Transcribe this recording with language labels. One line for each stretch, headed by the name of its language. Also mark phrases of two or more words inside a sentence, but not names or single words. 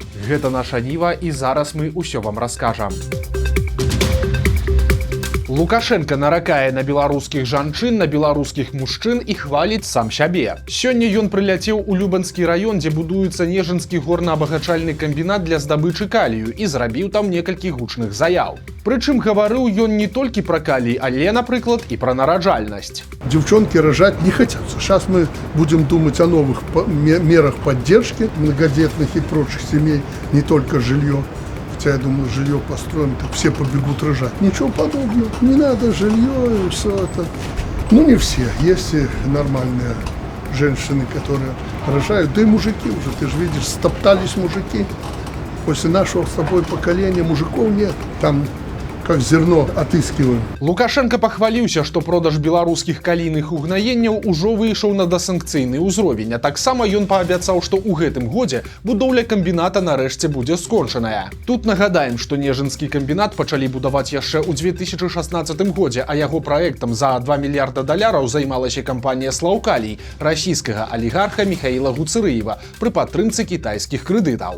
Belarusian: Гэта наша Ніва, і зараз мы ўсё вам раскажам. Лукашенко наракае на беларускіх жанчын, на беларускіх мужчын і хваліць сам сябе. Сёння ён прыляцеў у Любанскі раён, дзе будуецца Нежынскі горна-абагачальны камбінат для здабычы калію, і зрабіў там некалькі гучных заяў. Прычым гаварыў ён не толькі пра калій, але, напрыклад, і пра нараджальнасць.
Russian: Девчонки рожать не хотят. Сейчас мы будем думать о новых мерах поддержки многодетных и прочих семей, не только жилье. Хотя, я думаю, жилье построим, так все побегут рожать. Ничего подобного. Не надо жилье и все это. Ну, не все. Есть и нормальные женщины, которые рожают. Да и мужики уже, ты же видишь, стоптались мужики. После нашего с тобой поколения мужиков нет. Там как зерно отыскиваем.
Belarusian: Лукашенко пахваліўся, што продаж беларускіх калійных угнаенняў ужо выйшаў на дасанкцыйны ўзровень, а таксама ён паабяцаў, што ў гэтым годзе будоўля камбіната нарэшце будзе скончаная. Тут нагадаем, што Нежынскі камбінат пачалі будаваць яшчэ ў 2016 годзе, а яго праектам за $2 мільярда займалася кампанія «Слаўкалій» расійскага алігарха Міхаіла Гуцырыева пры падтрымцы кітайскіх крэдытаў.